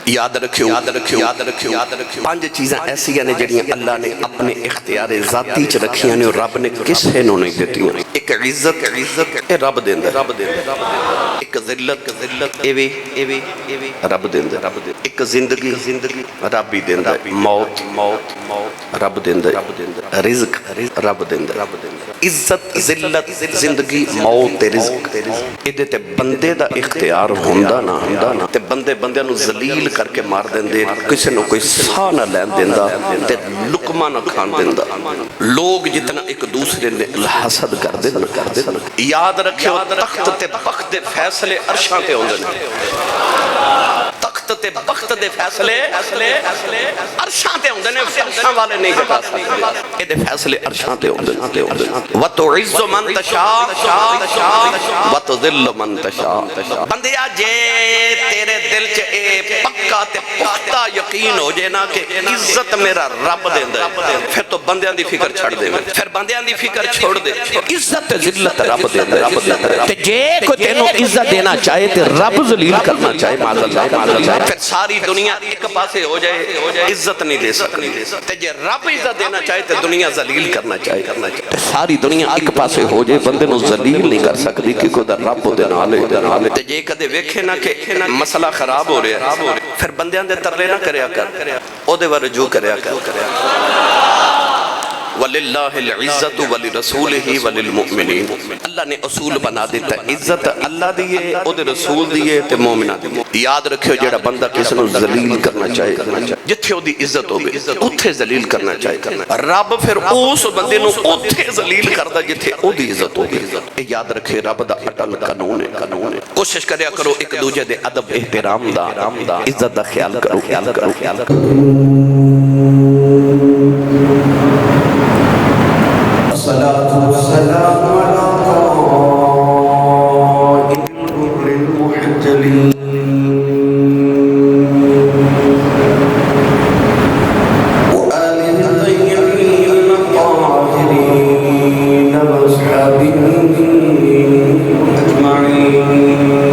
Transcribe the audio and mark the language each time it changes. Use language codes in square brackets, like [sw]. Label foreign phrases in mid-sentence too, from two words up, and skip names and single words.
[pa] یاد رکھو پانچ چیزیں ایسی ہیں جڑیاں اللہ نے اپنے اختیار ذاتی چ رکھیاں نے اور رب نے کسے نو نہیں دیتی. ایک عزت اے رب دیندا، ایک ذلت ایویں رب دیندا، ایک زندگی رب ہی دیندا، موت رب دیندا، رزق رب دیندا. عزت ذلت زندگی موت تے رزق ایدے تے بندے دا اختیار ہوندا نا تے بندے نو ذلیل کر کے مار دیندے، کسی نو کوئی ساہ نہ لین دیندا تے لقمہ نہ کھان دیندا. لوگ جتنا ایک دوسرے نے حسد کر دے یاد رکھو تخت تے بخت دے فیصلے عرشاں تے ہوندے نے. تخت تے بخت دے فیصلے عرشاں تے ہوندے نے، عرشاں والے نہیں جتا سکتے. اے دے فیصلے عرشاں تے ہوندے نے. [ar] وَتُعِزُّ مَن تَشَاءُ وَتُذِلُّ مَن تَشَاءُ. [pa] بندیا جے تیرے دل چ اے پکا تے پختہ یقین ہو جائے نا کہ عزت میرا رب دیندا ہے، پھر تو بندیاں دی فکر چھڑ دے، پھر بندیاں دی فکر چھوڑ دے. عزت ذلت رب دیندا ہے. تے جے کوئی تینوں عزت دینا چاہے تے رب ذلیل کرنا چاہے، [ar] معاذ اللہ، [pa] پھر ساری دنیا ایک پاسے ہو جائے، عزت نہیں دے سکتی. تے جے رب عزت دینا چاہے تے دنیا ذلیل کرنا چاہے، تے ساری دنیا ایک پاسے ہو جائے، بندے نو ذلیل نہیں کر سکتی کیونکہ دا رب دے نال ہے. تے جے کدے ویکھے نا کہ مسئلہ خراب ہو رہا ہے، پھر بندیاں دے ترلے نہ کریا کر، او دے ورجو کریا کر. [ar] وَلِلَّهِ الْعِزَّةُ وَلِرَسُولِهِ وَلِلْمُؤْمِنِينَ. [pa] اللہ نے اصول بنا دیتا ہے، عزت اللہ دیئے، او دے رسول دیئے، تے مومنہ دیئے. یاد رکھو جڑا بندہ کسی نو ذلیل کرنا چاہے، جتھے او دی عزت ہو گئی اتھے ذلیل کرنا چاہے. رب پھر اس بندے نو اتھے ذلیل کردا جتھے او دی عزت ہو گئی. یاد رکھے رب دا اٹل قانون ہے. کوشش کریا کرو ایک دوجے دے ادب احترام دا، عزت دا خیال کرو. [ar] الصلاة والسلام على قائد المحجلين وآله الطيبين الطاهرين وأصحابه أجمعين.